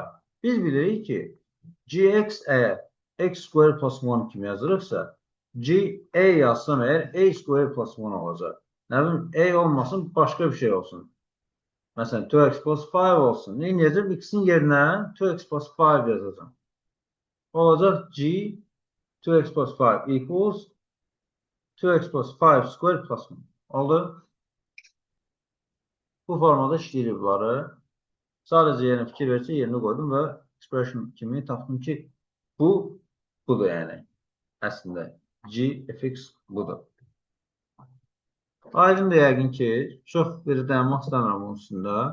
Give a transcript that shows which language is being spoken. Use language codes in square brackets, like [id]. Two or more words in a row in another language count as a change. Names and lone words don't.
[az] Biz bilirik ki, gx əgər [en] x square plus 1 [az] kimi yazırıqsa, g a yazsam əgər [en] a square plus 1 [az] olacaq. Nə bilim, a olmasın, başqa bir şey olsun. Məsələn, [en] 2x plus 5 [az] olsun. Nə edəcəm? X-in yerinə [en] 2x plus 5 [az] yazacağım. [en] Olacaq G 2x plus 5 equals 2x plus 5 square plus 1. [az] Oldu? Bu formada işləyirik bunları. Sadəcə yerinə fikir versə, yerini qoydum və expression kimi tapdım ki, budur yəni. Əslində, G fx budur. Aydın da yəqin ki, çox bir dayanmaq istəmirəm onun üstündə.